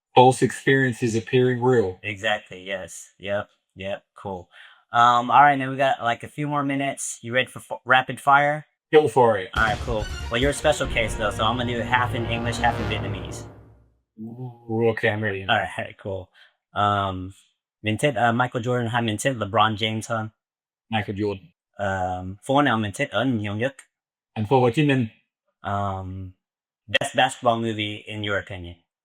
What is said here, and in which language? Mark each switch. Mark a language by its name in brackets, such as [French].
[English] False experiences appearing real. Exactly. Yes. Yep. Cool. All right, now we got like a few more minutes. You ready for rapid fire? Go for it. All right, cool. Well, you're a special case though, so I'm gonna do it half in English, half in Vietnamese. Ooh, okay, I'm ready. All right, cool. [Vietnamese] Mình thích Michael Jordan hay mình thích LeBron James hơn? [English] Michael Jordan. [Vietnamese] Phố nào mình thích ở nhiều nhất? Thành phố Hồ Chí Minh. [English] Best basketball movie in your opinion?